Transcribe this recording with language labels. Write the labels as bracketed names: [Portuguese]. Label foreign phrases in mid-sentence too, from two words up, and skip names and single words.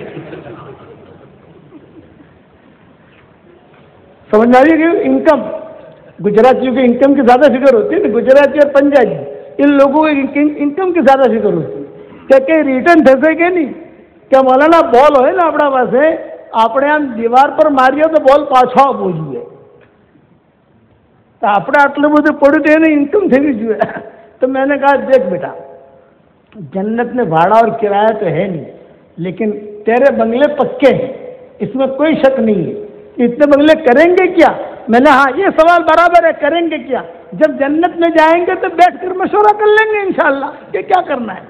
[Urdu] سمجھ آ رہی ہے کہ انکم, گجراتیوں کی انکم کی زیادہ فکر ہوتی ہے, گجراتی اور پنجابی ان لوگوں کی انکم کی زیادہ فکر ہوتی ہے. کہ کہیں ریٹرن تھے کہ نہیں, کیا مولانا بال ہوئے نا اپنا پاس [Gujarati] આપણે આમ દીવાર પર માર્યો તો બોલ પાછો આવવો જોઈએ, તો આપણે આટલું બધું પડ્યું તો એને ઇન્કમ થવી જોઈએ. તો મેં [Urdu] کہا دیکھ بیٹا جنت میں بھاڑا اور کرایہ تو ہے نہیں, لیکن تیرے بنگلے پکے ہیں, اس میں کوئی شک نہیں ہے. اتنے بنگلے کریں گے کیا؟ میں نے ہاں یہ سوال برابر ہے, کریں گے کیا؟ جب جنت میں جائیں گے تو بیٹھ کر مشورہ کر لیں گے انشاءاللہ کہ کیا کرنا ہے.